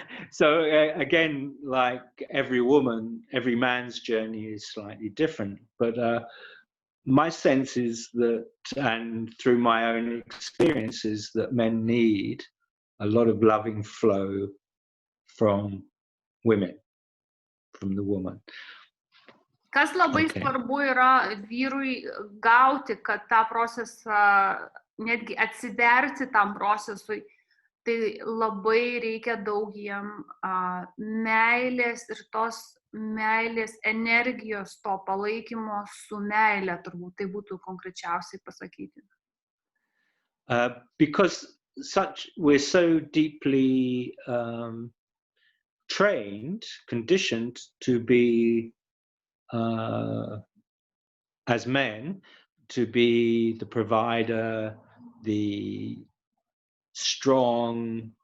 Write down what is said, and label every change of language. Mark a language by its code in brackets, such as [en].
[en] So again, like every woman, every man's journey is slightly different. But my sense is that, and through my own experiences, that men need a lot of loving flow from women, from the woman. [lt] Kas labai svarbu yra vyrui gauti, kad tą procesą, netgi atsiverti tam procesui, tai labai reikia daug jiem meilės ir tos meilės energijos, to palaikymo su meile, turbūt tai būtų konkrečiausiai pasakyti. [en] Because we're so deeply trained, conditioned to be as men, to be the provider, the strong.